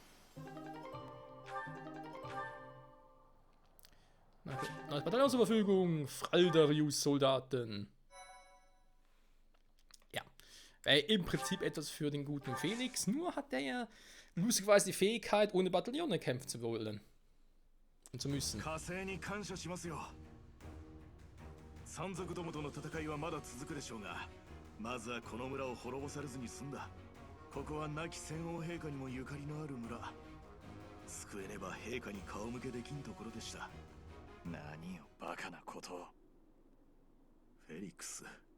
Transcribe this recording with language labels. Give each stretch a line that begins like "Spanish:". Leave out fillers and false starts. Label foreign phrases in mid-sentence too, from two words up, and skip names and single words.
German: Neues Bataillon zur Verfügung. Fraldarius-Soldaten. Ja. Wäre im Prinzip etwas für den guten Felix. Nur hat der ja lustigerweise die Fähigkeit, ohne Bataillone kämpfen zu wollen. Und zu müssen.
Japanese: 山賊どもとの戦いはまだ続くでしょうが、まずはこの村を滅ぼされずに済んだ。ここは亡き先王陛下にもゆかりのある村。救えねば陛下に顔向けできんところでした。何よバカなことを。フェリックス。